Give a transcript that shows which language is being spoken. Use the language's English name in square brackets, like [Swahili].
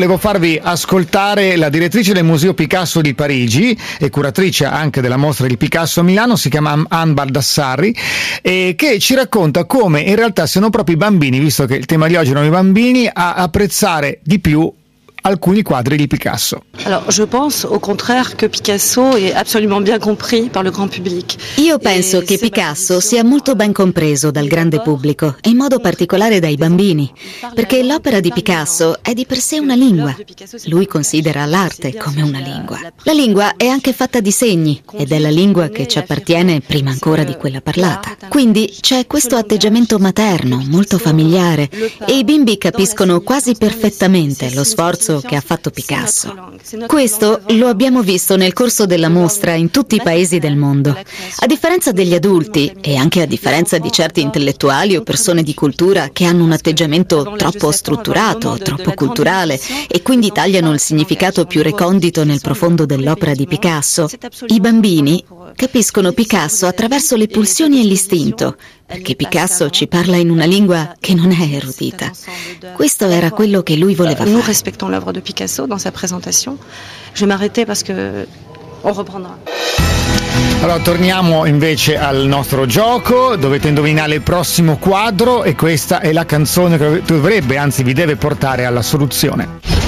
[Italian] volevo farvi ascoltare la direttrice del Museo Picasso di Parigi e curatrice anche della mostra di Picasso a Milano, si chiama Anne Baldassarri, che ci racconta come in realtà siano proprio i bambini, visto che il tema di oggi erano i bambini, a apprezzare di più alcuni quadri di Picasso. [French] Alors, je pense au contraire que Picasso est absolument bien compris par le grand public. [Italian] Io penso che Picasso sia molto ben compreso dal grande pubblico, in modo particolare dai bambini, perché l'opera di Picasso è di per sé una lingua. Lui considera l'arte come una lingua. La lingua è anche fatta di segni ed è la lingua che ci appartiene prima ancora di quella parlata. Quindi c'è questo atteggiamento materno, molto familiare, e i bimbi capiscono quasi perfettamente lo sforzo che ha fatto Picasso. Questo lo abbiamo visto nel corso della mostra in tutti i paesi del mondo. A differenza degli adulti e anche a differenza di certi intellettuali o persone di cultura che hanno un atteggiamento troppo strutturato, troppo culturale e quindi tagliano il significato più recondito nel profondo dell'opera di Picasso, i bambini capiscono Picasso attraverso le pulsioni e l'istinto, perché Picasso ci parla in una lingua che non è erudita. Questo era quello che lui voleva fare. Noi rispettiamo l'opera di Picasso nella sua presentazione. [French] Je m'arrêtais parce que on reprendra. [Italian] Allora, torniamo invece al nostro gioco. Dovete indovinare il prossimo quadro e questa è la canzone che dovrebbe, anzi vi deve portare alla soluzione.